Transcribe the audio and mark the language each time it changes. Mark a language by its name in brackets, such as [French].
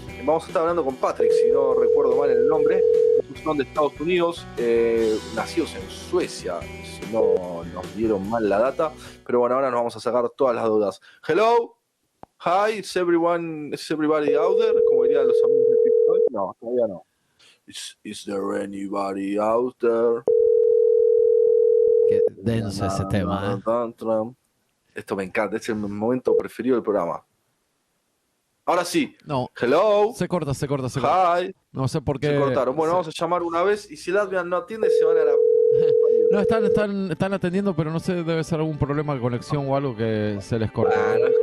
[Spanish] Vamos a estar hablando con Patrick, si no recuerdo mal el nombre. Son de Estados Unidos, nacidos en Suecia, si no nos dieron mal la data. Pero bueno, ahora nos vamos a sacar todas las dudas. [English] Hello, hi, is everybody out there? [Spanish] Como dirían los amigos de TikTok. No, todavía no. [English] Is there anybody out there? [Spanish] Qué denso ese tema, Esto me encanta, es el momento preferido del programa. Ahora sí. No. [English] Hello. [Spanish] Se corta. [English] Hi. [Spanish] No sé por qué. Se cortaron. Bueno, vamos a llamar una vez y si LATVIAN no atiende se van a la... No, están atendiendo, pero no sé, debe ser algún problema de conexión o algo que se les corta.